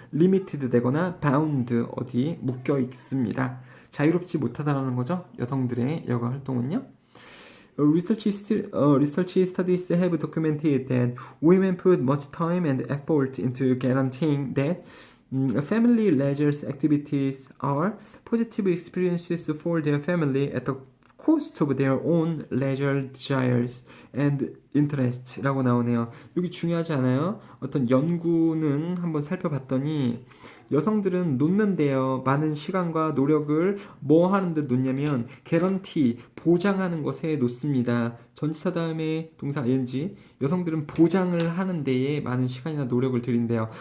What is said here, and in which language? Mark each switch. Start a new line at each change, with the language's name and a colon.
Korean: 리미티드 되거나 바운드, 어디 묶여 있습니다. 자유롭지 못하다라는 거죠. 여성들의 여가 활동은요.
English: Research studies have documented that women put much time and effort into guaranteeing that family leisure activities are positive experiences for their family at the cost of their own leisure desires and interest
Korean: 라고 나오네요. 여기 중요하지 않아요? 어떤 연구는 한번 살펴봤더니 여성들은 놓는데요, 많은 시간과 노력을 뭐 하는데 놓냐면 개런티, 보장하는 것에 놓습니다. 전치사 다음에 동사 ing, 여성들은 보장을 하는 데에 많은 시간이나 노력을 들인대요.